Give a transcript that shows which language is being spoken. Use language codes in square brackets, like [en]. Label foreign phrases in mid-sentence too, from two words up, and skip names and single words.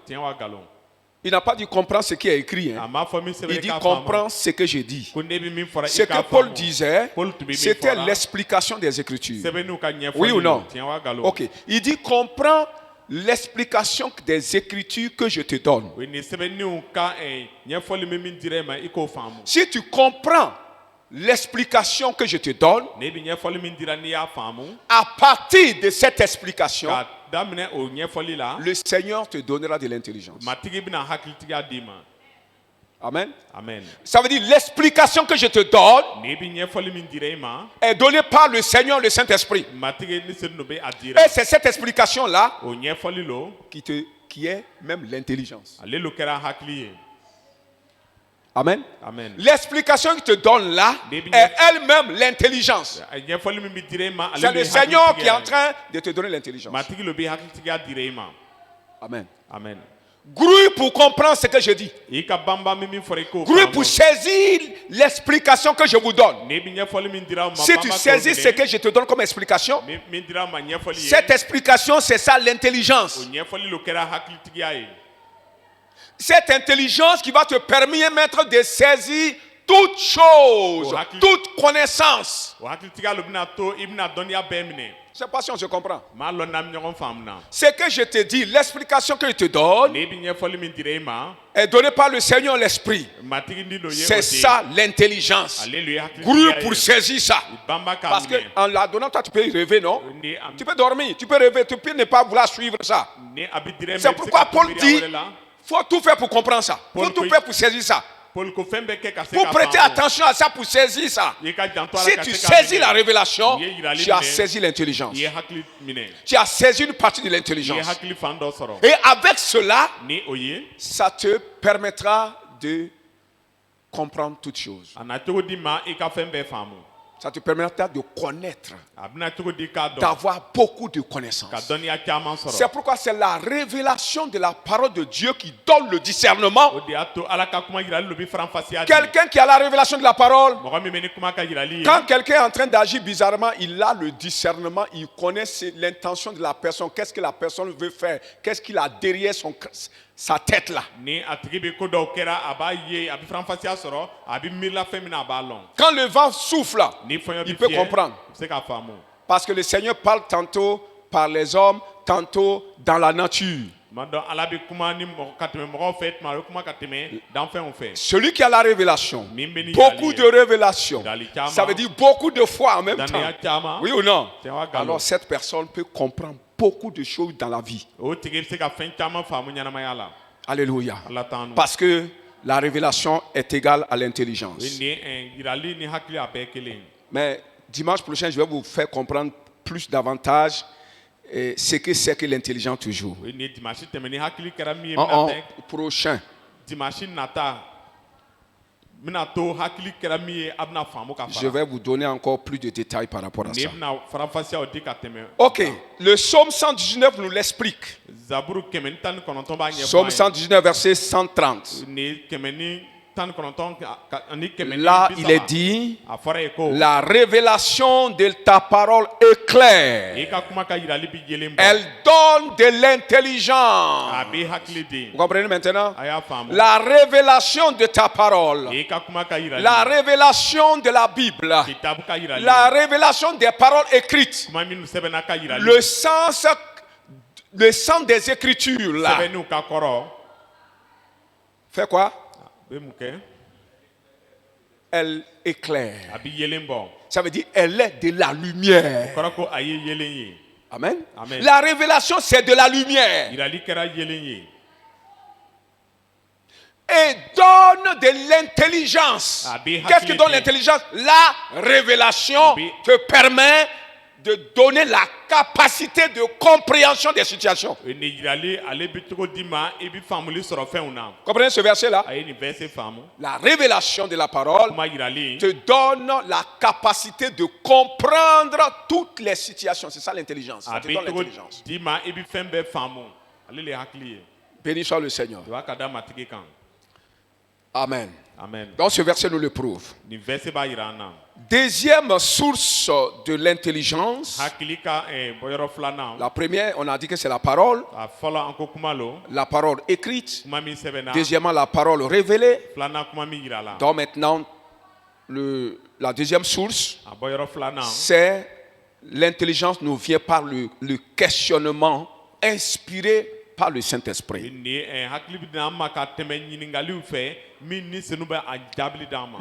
[fr] Il n'a pas dit comprendre ce qui est écrit. Hein. Il dit comprends ce que je dis. Ce que Paul disait, c'était l'explication des Écritures. Oui ou non? Ok. Il dit comprends l'explication des Écritures que je te donne. [bm] o ni sɛbɛnniw ka ɲɛfɔli min min dirɛ ma i k'o faamu. [fr] Si tu comprends l'explication que je te donne, [bm] ne bi ɲɛfɔli min dira n'i y'a faamu. [fr] à partir de cette explication, [bm] ka daminɛ o ɲɛfɔli la. [fr] le Seigneur te donnera de l'intelligence. [bm] matigi bɛna hakilitigiya d'i ma. [fr] Amen. [bm] amen. [fr] Ça veut dire l'explication que je te donne [bm] ne bi ɲɛfɔli min dira i ma. [fr] est donnée par le Seigneur, le Saint-Esprit. [bm] matigi ni senu bɛ a dira. [fr] Et c'est cette explication-là [bm] o ɲɛfɔli lo. [fr] qui est même l'intelligence. [bm] ale lo kɛra hakili ye. [fr] Amen. [bm] amen. [fr] L'explication qu'il te donne là est elle-même l'intelligence. [bm] ɲɛfɔli min bɛ dira i ma. [fr] C'est le Seigneur qui est en train de te donner l'intelligence. [bm] matigi lo bɛ hakilitigiya dira i ma. [fr] Amen. [bm] amen. [fr] Grouille pour comprendre ce que je dis. [bm] i ka banba min min fɔra i k'o [fr] Grouille [bm] faamu. [fr] pour saisir l'explication que je vous donne. [bm] ne bi ɲɛfɔli min dira u ma. [fr] Si tu [bm] banba k'o [fr] saisis [bm] minɛ. [fr] ce que je te donne comme explication, [bm] min dira u ma ɲɛfɔli ye. [fr] cette explication, c'est ça l'intelligence. [bm] o ɲɛfɔli lo kɛra hakilitigiya ye. [fr] Cette intelligence qui va te permettre de saisir toute chose, toute connaissance. [bm] o hakilitigiya lo bɛna to i bɛna dɔnniya bɛɛ minɛ. [fr] Je ne sais pas si on se comprend. [bm] maa lɔn na ɲɔgɔn faamu na. [fr] Ce que je te dis, l'explication que je te donne [bm] ne bi ɲɛfɔli min dira i ma. [fr] est donnée par le Seigneur l'Esprit. [bm] matigi ni lo ye o [fr] C'est [bm] de. [fr] ça l'intelligence. [bm] ale lo ye [fr] Grouille [bm] hakilitigiya [fr] pour [bm] ye. [fr] saisir ça. [bm] banba k'a [fr] Parce [bm] minɛ. [fr] qu'en la donnant, toi, tu peux y rêver, non? [bm] ni a [fr] Tu peux dormir, tu peux rêver, tu peux ne pas vouloir suivre ça. [bm] ni a bɛ dira i ma. [fr] C'est [bm] i bɛ se [fr] pourquoi [bm] ka [fr] Paul [bm] to miiriya [fr] dit, [bm] wɛrɛ la. [fr] faut tout faire pour comprendre ça. Faut Paul tout dit- faire pour saisir ça. [bm] Paul ko fɛn bɛɛ kɛ ka se [fr] Pour [bm] ka [fr] prêter [bm] faamu. [fr] attention à ça, pour saisir ça. [bm] i ka janto a la [fr] Si [bm] ka [fr] tu [bm] se ka [fr] saisis [bm] minɛ. [fr] la révélation, [bm] Ye yirali [fr] tu as [bm] minɛ. [fr] saisi l'intelligence. [bm] i ye hakili minɛ. [fr] Tu as saisi une partie de [bm] i ye [fr] l'intelligence. [bm] hakili fan dɔ sɔrɔ. [fr] Et avec cela, [bm] ni o ye. [fr] ça te permettra de comprendre toutes choses. [bm] a na cogo di ma i ka fɛn bɛɛ faamu. [fr] Ça te permettra de connaître, [bm] a bɛna cogo di k'a dɔn. [fr] d'avoir beaucoup de [bm] ka [fr] connaissances. [bm] dɔnniya caman [fr] C'est [bm] sɔrɔ. [fr] pourquoi c'est la révélation de la parole de Dieu qui donne le discernement. [bm] o de y'a to ala ka kuma yirali lo bi faranfasiya di. [fr] Quelqu'un qui a la révélation de la parole, [bm] mɔgɔ min bɛ ni kuma ka yirali ye. [fr] quand quelqu'un est en train d'agir bizarrement, il a le discernement, il connaît l'intention de la personne, qu'est-ce que la personne veut faire, qu'est-ce qu'il a derrière sa tête là. [bm] ni a tigi bɛ ko dɔw kɛra a b'a ye a bɛ faranfasiya sɔrɔ a bɛ miirila fɛn min na a b'a lɔn. [fr] Quand le vent souffle, là, [bm] ni fɛn [fr] il [bm] bɛ [fr] peut [bm] fiyɛ [fr] comprendre. [bm] i bɛ se k'a faamu. [fr] Parce que le Seigneur parle tantôt par les hommes, tantôt dans la nature. [bm] tuma dɔ ala bɛ kuma ni mɔgɔ ka tɛmɛ mɔgɔw fɛ tuma a bɛ kuma ka tɛmɛ danfɛnw fɛ. [fr] Celui qui a la révélation, [bm] min bɛ ni [fr] beaucoup de [bm] yirali ye. [fr] révélations, [bm] Yirali caman. [fr] ça veut dire beaucoup de foi en même temps. [bm] daniya caman. [fr] Oui ou non? [bm] Tiɲɛ wa nkalon. [fr] Alors cette personne peut comprendre beaucoup de choses dans la vie. [bm] o tigi bɛ se ka fɛn caman faamu ɲɛnamaya la. [fr] Alléluia. [bm] ala t'an nu. [fr] Parce que la révélation est égale à [bm] o [fr] l'intelligence. [bm] ye nin yirali ni hakili a bɛɛ kelen ye. [fr] Mais dimanche prochain, je vais vous faire comprendre plus davantage ce que c'est que l'intelligence toujours. [bm] o ye nin dimanche tɛmɛ ni hakili kɛra min ye [fr] En [bm] bɛna tɛ [fr] prochain. [bm] dimanche nata bɛna to hakili kɛra min ye a bɛna faamu ka [fr] Je [bm] fara. [fr] vais vous donner encore plus de détails par rapport à [bm] ni [fr] ça. [bm] bɛna faranfasiyaw di ka tɛmɛ. [fr] Ok, le psaume 119 nous l'explique. [bm] zaburu kɛmɛ ni tan ni kɔnɔntɔn b'a ɲɛfɔ [fr] Psaume [bm] an ye. [fr] 119, verset 130. [bm] ni kɛmɛ ni tan ni kɔnɔntɔn ani kɛmɛ ni [fr] Là, [bm] bi [fr] il est [bm] saba. [fr] dit, [bm] a fɔra ye ko. [fr] la révélation de ta parole est claire. [bm] i ka kuma ka yirali bi yelen bɔ. [fr] Elle donne de l'intelligence. [bm] a bɛ hakili di. [fr] Vous comprenez maintenant? [bm] a y'a faamu. [fr] La révélation de ta parole. [bm] i ka kuma ka yirali. [fr] La révélation de la Bible. [bm] kitabu ka yirali. [fr] La révélation des paroles écrites. [bm] kuma minnu sɛbɛnna ka yirali. [fr] Le sens des Écritures là. [bm] sɛbɛnniw ka kɔrɔ. [fr] Fait quoi? [bm] a bɛ mun kɛ. [fr] Elle éclaire. [bm] a bɛ yelen bɔ. [fr] Ça veut dire elle est de la lumière. [bm] o kɔrɔ ko a ye yelen ye. [fr] Amen. [bm] Amen. [fr] La révélation, c'est de la lumière. [bm] yirali kɛra yelen ye. [fr] Et donne de l'intelligence. [bm] Abi [fr] Qu'est-ce qui donne [bm] hakili. [fr] l'intelligence? La révélation [bm] Abi. [fr] te permet de donner la capacité de compréhension des situations. [bm] o ni yirali ale bɛ cogo di ma i bɛ faamuli sɔrɔ fɛnw na. [fr] Comprenez ce verset-là? [bm] a ye nin verset faamu. [fr] La révélation de la parole [bm] kuma yirali. [fr] te donne la capacité de comprendre toutes les situations. C'est ça l'intelligence. Ça [bm] a [fr] te [bm] bɛ [fr] donne [bm] cogo [fr] l'intelligence. [bm] di ma i bɛ fɛn bɛɛ faamu. ale le ye hakili ye. [fr] Béni soit le Seigneur. [bm] i b'a ka da matigi kan. [fr] Amen. [bm] amen. [fr] Donc ce verset nous le prouve. [bm] nin verset b'a yira an na. [fr] Deuxième source de l'intelligence. [bm] hakili ka bɔyɔrɔ filanan. [fr] La première, on a dit que c'est la parole. [bm] a fɔlɔ an ko kuma lo. [fr] La parole écrite. [bm] kuma min sɛbɛnna. [fr] Deuxièmement, la parole révélée. [bm] filanan kuma min yira la. [fr] Donc maintenant, la deuxième source, [bm] a bɔyɔrɔ filanan. [fr] c'est l'intelligence nous vient par le questionnement inspiré par le Saint-Esprit. [bm] ni hakili bi na ma ka tɛmɛ ɲininkaliw fɛ min ni senu bɛ a jaabili d'an ma.